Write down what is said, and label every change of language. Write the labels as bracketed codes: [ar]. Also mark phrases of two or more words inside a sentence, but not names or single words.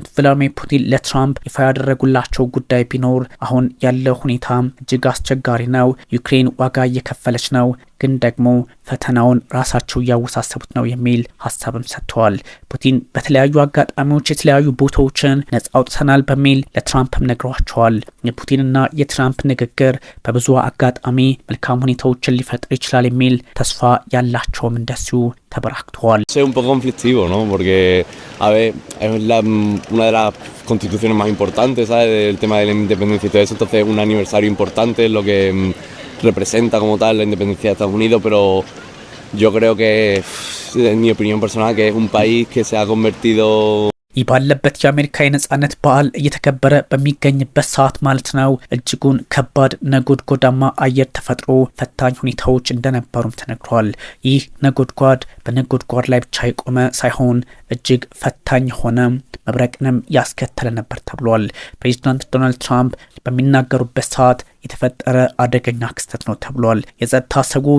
[am] ቭላዲሚር ፑቲን ለትራምፕ ይፋ ያደረጉላቸው ጉዳይ ቢኖር አሁን ያለው ሁኔታ እጅግ አስቸጋሪ ነው፣ ዩክሬን ዋጋ እየከፈለች ነው፣ ግን ደግሞ ፈተናውን ራሳቸው እያወሳሰቡት ነው የሚል ሀሳብም ሰጥተዋል። ፑቲን በተለያዩ አጋጣሚዎች የተለያዩ ቦታዎችን ነጻ አውጥተናል በሚል ለትራምፕም ነግሯቸዋል። የፑቲንና የትራምፕ ንግግር በብዙ አጋጣሚ መልካም ሁኔታዎችን ሊፈጥር ይችላል የሚል ተስፋ ያላቸውም እንደዚሁ ተበራክተዋል። [es] un poco conflictivo, ¿no? Porque a ver, es una de las constituciones más importantes, ¿sabes? El tema de la independencia y todo eso, entonces un aniversario importante es lo que representa como tal la independencia de Estados Unidos, pero yo creo que, en mi opinión personal, que es un país que se ha convertido... [am] ይህ ባለበት የአሜሪካ የነጻነት በዓል እየተከበረ በሚገኝበት ሰዓት ማለት ነው እጅጉን ከባድ ነጎድጓዳማ አየር ተፈጥሮ ፈታኝ ሁኔታዎች እንደነበሩም ተነግሯል። ይህ ነጎድጓድ በነጎድጓድ ላይ ብቻ የቆመ ሳይሆን እጅግ ፈታኝ ሆነ መብረቅንም ያስከተለ ነበር ተብሏል። ፕሬዚዳንት ዶናልድ ትራምፕ በሚናገሩበት ሰዓት የተፈጠረ አደገኛ ክስተት ነው ተብሏል። የጸጥታ ሰዎች